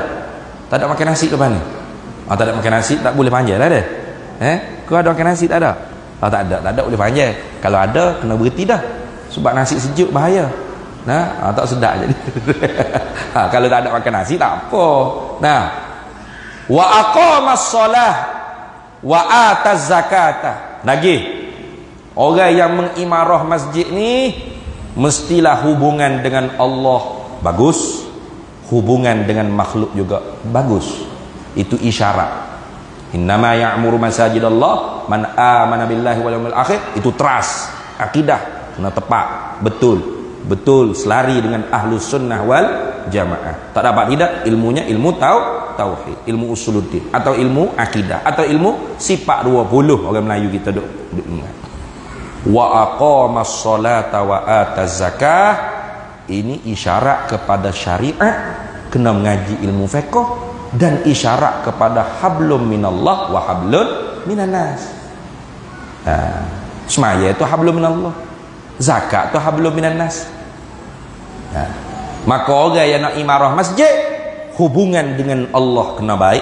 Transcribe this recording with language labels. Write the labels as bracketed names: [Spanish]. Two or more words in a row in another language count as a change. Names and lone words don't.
[Malay] Tak ada makan nasi lepas ni. Tak ada makan nasi, tak boleh panjang lah dia. Kau ada makan nasi? Tak ada. Tak ada boleh panjang. Kalau ada, kena berhenti dah. Sebab nasi sejuk bahaya. Nah, tak sedap jadi. Kalau tak ada makan nasi tak apa. Nah, [Arabic] وأقام الصلاة وآتى الزكاة. [Malay] Lagi, orang yang mengimarah masjid ni mestilah hubungan dengan Allah bagus, hubungan dengan makhluk juga bagus. Itu isyarat. [Arabic] إنما يعمر مساجد الله من آمن بالله واليوم الآخر. [Malay] Itu trust, akidah kena tepat, betul selari dengan [Arabic] أهل السنة والجماعة. [Malay] Tak dapat tidak ilmunya ilmu tauhid, ilmu usuluddin, atau ilmu akidah, atau ilmu sifat 20 orang Melayu kita duk ingat. [Arabic] وأقام الصلاة وآتى الزكاة. [Malay] Ini isyarat kepada syariat, kena mengaji ilmu fiqh, dan isyarat kepada [Arabic] حبل من الله وحبل من الناس. [Malay] Semaya itu [Arabic] حبل من الله, [Malay] zakat tu [Arabic] حبل من الناس. [Malay] Maka orang yang nak imarah masjid, hubungan dengan Allah kena baik.